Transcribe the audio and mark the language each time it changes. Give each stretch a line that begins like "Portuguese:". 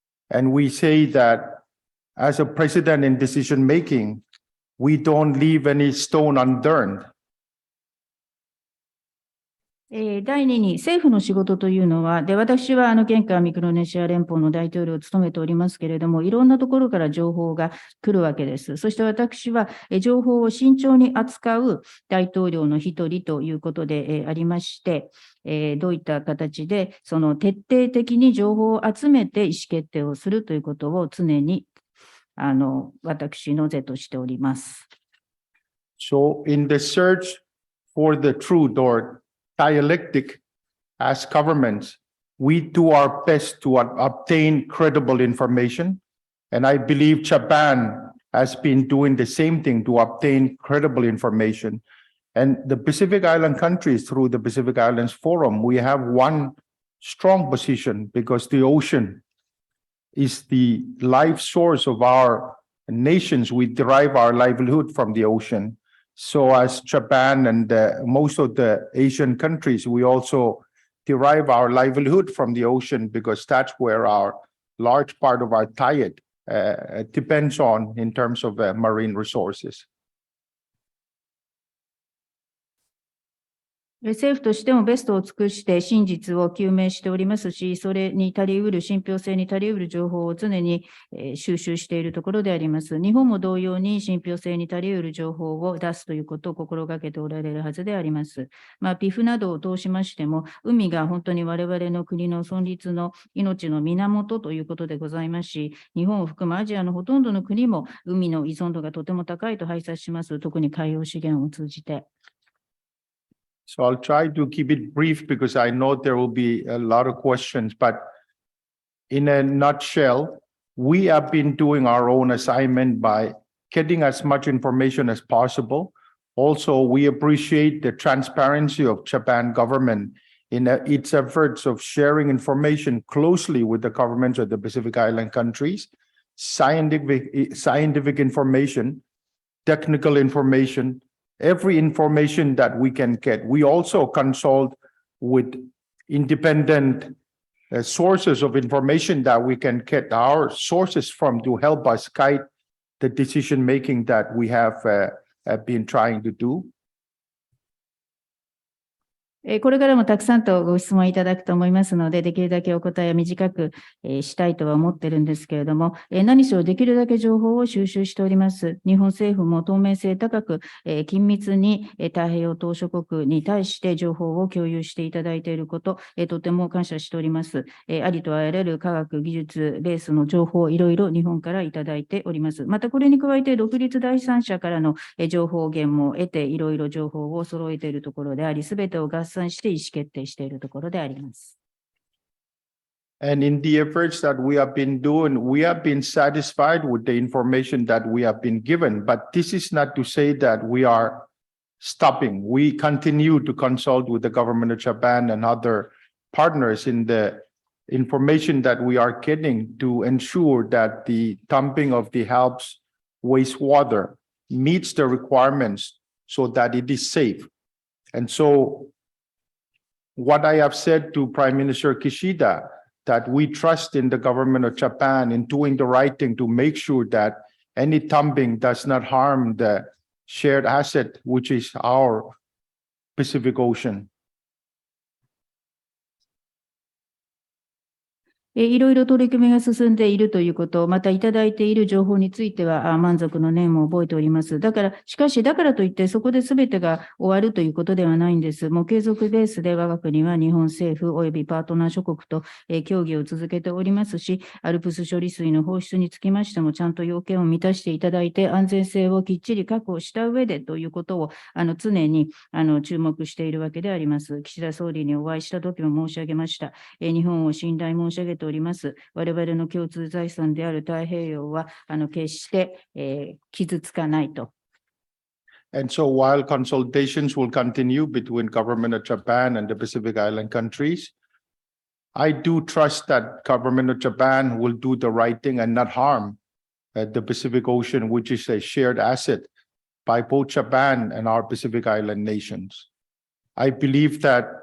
English: And we say that as a president in decision making, we don't leave any stone unturned.
Japanese: 第2に、政府の仕事というのは、私は現下ミクロネシア連邦の大統領を務めておりますけれども、いろんなところから情報が来るわけです。そして私は、情報を慎重に扱う大統領の一人ということでありまして、どういった形で、その徹底的に情報を集めて意思決定をするということを常に、私の是としております。
English: So in the search for the truth or dialectic as governments, we do our best to obtain credible information. And I believe Japan has been doing the same thing to obtain credible information. And the Pacific Island countries, through the Pacific Islands Forum, we have one strong position because the ocean is the life source of our nations. We derive our livelihood from the ocean. So as Japan and most of the Asian countries, we also derive our livelihood from the ocean because that's where our large part of our diet depends on in terms of marine resources.
Japanese: 政府としてもベストを尽くして真実を究明しておりますし、それに足りうる、信憑性に足りうる情報を常に収集しているところであります。日本も同様に信憑性に足りうる情報を出すということを心がけておられるはずであります。 PIF などを通しましても、海が本当に我々の国の存立の命の源ということでございますし、日本を含むアジアのほとんどの国も海の依存度がとても高いと拝察します。特に海洋資源を通じて。
English: So I'll try to keep it brief because I know there will be a lot of questions, but in a nutshell, we have been doing our own assignment by getting as much information as possible. Also, we appreciate the transparency of Japan government in its efforts of sharing information closely with the governments of the Pacific Island countries, scientific information, technical information, every information that we can get. We also consult with independent sources of information that we can get our sources from to help us guide the decision making that we have been trying to do.
Japanese: これからもたくさんとご質問いただくと思いますので、できるだけお答えを短くしたいとは思ってるんですけれども、何しろできるだけ情報を収集しております。日本政府も透明性高く、緊密に太平洋島諸国に対して情報を共有していただいていること、とても感謝しております。ありとあらゆる科学技術ベースの情報をいろいろ日本からいただいております。またこれに加えて独立第三者からの情報源も得て、いろいろ情報を揃えているところであり、すべてを合算して意思決定しているところであります。
English: And in the efforts that we have been doing, we have been satisfied with the information that we have been given. But this is not to say that we are stopping. We continue to consult with the government of Japan and other partners in the information that we are getting to ensure that the dumping of the ALPS wastewater meets the requirements so that it is safe. And so what I have said to Prime Minister Kishida, that we trust in the government of Japan in doing the right thing to make sure that any dumping does not harm the shared asset, which is our Pacific Ocean.
Japanese: いろいろ取り組みが進んでいるということ、またいただいている情報については満足の念を覚えております。しかし、だからといってそこで全てが終わるということではないんです。もう継続ベースで我が国は日本政府及びパートナー諸国と協議を続けておりますし、ALPS処理水の放出につきましてもちゃんと要件を満たしていただいて安全性をきっちり確保した上でということを常に注目しているわけであります。岸田総理にお会いした時も申し上げました。日本を信頼申し上げております。我々の共通財産である太平洋は決して傷つかないと。
English: And so while consultations will continue between government of Japan and the Pacific Island countries, I do trust that government of Japan will do the right thing and not harm the Pacific Ocean, which is a shared asset by both Japan and our Pacific Island nations. I believe that